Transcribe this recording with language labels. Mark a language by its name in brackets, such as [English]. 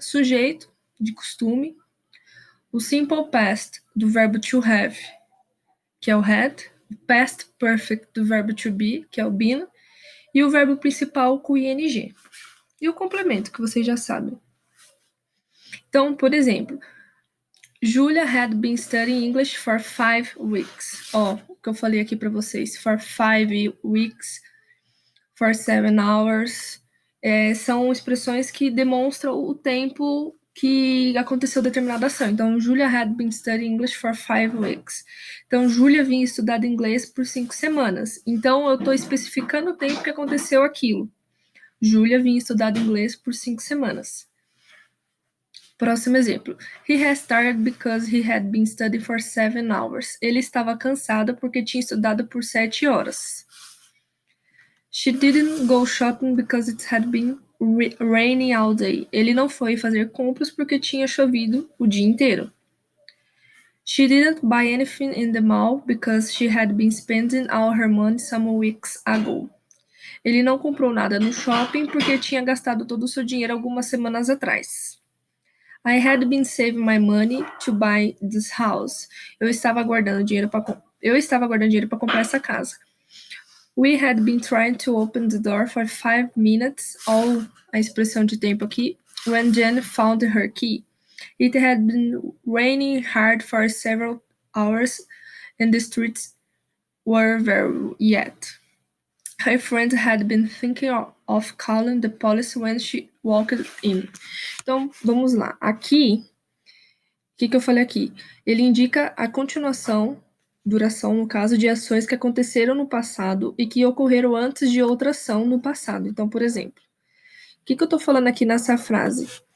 [Portuguese] Sujeito, de costume, o Simple Past, do verbo to have, que é o had, o Past Perfect, do verbo to be, que é o been, e o verbo principal com ing. E o complemento, que vocês já sabem. Então, por exemplo, [English] Julia had been studying English for 5 weeks. [Portuguese] Ó, o que eu falei aqui para vocês, [English] for 5 weeks, for 7 hours, [Portuguese] são expressões que demonstram o tempo que aconteceu determinada ação. [English] Então, Julia had been studying English for 5 weeks. [Portuguese] Então, Julia vinha estudando inglês por 5 semanas. Então, eu estou especificando o tempo que aconteceu aquilo. Julia vinha estudando inglês por 5 semanas. Próximo exemplo. [English] He has tired because he had been studying for 7 hours. [Portuguese] Ele estava cansado porque tinha estudado por 7 horas. [English] She didn't go shopping because it had been raining all day. [Portuguese] Ele não foi fazer compras porque tinha chovido o dia inteiro. [English] She didn't buy anything in the mall because she had been spending all her money some weeks ago. [Portuguese] Ele não comprou nada no shopping porque tinha gastado todo o seu dinheiro algumas semanas atrás. [English] I had been saving my money to buy this house. [Portuguese] Eu estava guardando dinheiro para comprar essa casa. [English] We had been trying to open the door for 5 minutes, all [Portuguese] a expressão de tempo aqui, [English] when Jen found her key. It had been raining hard for several hours and the streets were very wet. Her friend had been thinking of calling the police when she walked in. [Portuguese] Então, vamos lá. Aqui, o que eu falei aqui? Ele indica a continuação, duração, no caso, de ações que aconteceram no passado e que ocorreram antes de outra ação no passado. Então, por exemplo, o que eu estou falando aqui nessa frase?